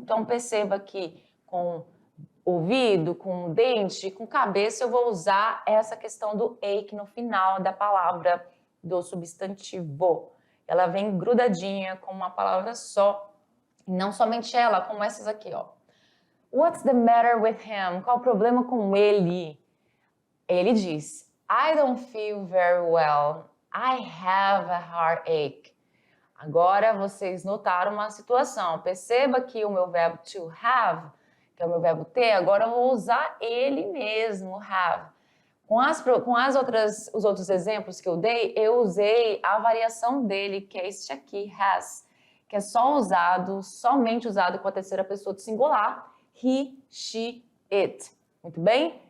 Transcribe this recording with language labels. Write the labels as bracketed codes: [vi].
[pt] Então, perceba que com ouvido, com dente, com cabeça, eu vou usar essa questão do ache no final da palavra do substantivo. Ela vem grudadinha com uma palavra só, e não somente ela, como essas aqui, ó. [en] What's the matter with him? [pt] Qual o problema com ele? Ele diz, [en] I don't feel very well. I have a heartache. [pt] Agora vocês notaram uma situação. Perceba que o meu verbo to have, que é o meu verbo ter, agora eu vou usar ele mesmo, have. Com os outros exemplos que eu dei, eu usei a variação dele, que é este aqui, has, que é somente usado com a terceira pessoa do singular, he, she, it. Muito bem?